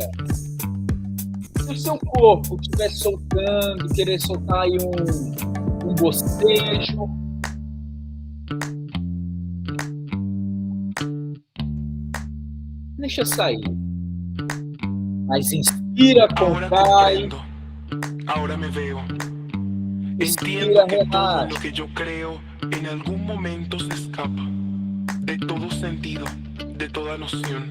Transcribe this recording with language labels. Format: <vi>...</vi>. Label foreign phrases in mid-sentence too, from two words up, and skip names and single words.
<pt>Se o seu corpo estiver soltando, querer soltar aí um bocejo, deixa sair. Mas inspira, contrai.</pt> <es>Ahora me veo.</es> <pt>Inspira,</pt> <es>Entiendo que todo</es> <pt>relaxa.</pt> <es>lo que yo creo en algún momento se escapa de todo sentido, de toda noción.</es>